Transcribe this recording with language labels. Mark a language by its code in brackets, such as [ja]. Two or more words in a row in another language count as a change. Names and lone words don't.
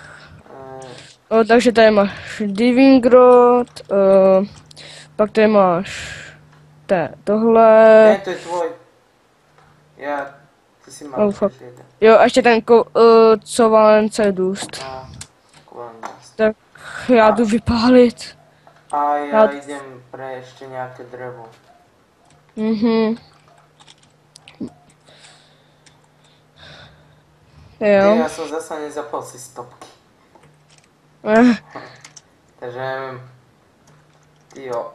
[cs] Takže tady máš Diving Rod, pak tady máš tohle. [sk] Nie, to je tvoj. Ty si mal fuck. jeden. [cs] Jo, a ještě ten co valence dust. Tak já jdu vypálit. [sk] A ja idem pre ešte nejaké drevo. Jo. Ja som zasa nezapal si stopky. Takže neviem. Tyjo.